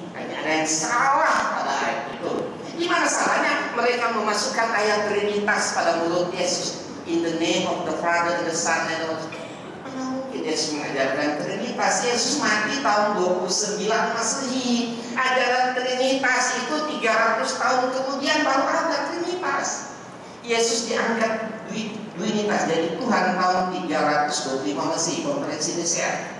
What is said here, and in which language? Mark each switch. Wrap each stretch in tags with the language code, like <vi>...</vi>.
<id>Ada yang salah pada ayat itu. Gimana salahnya? Mereka memasukkan ayat Trinitas pada mulut Yesus.</id> <en>In the name of the Father, the Son, and the Holy Spirit.</en> <id>Mana mungkin Yesus mengajarkan Trinitas? Yesus mati tahun 29 Masehi. Ajaran Trinitas itu 300 tahun kemudian baru ada Trinitas. Yesus diangkat Trinitas jadi Tuhan tahun 325 Masehi, konferensi Nisea.</id>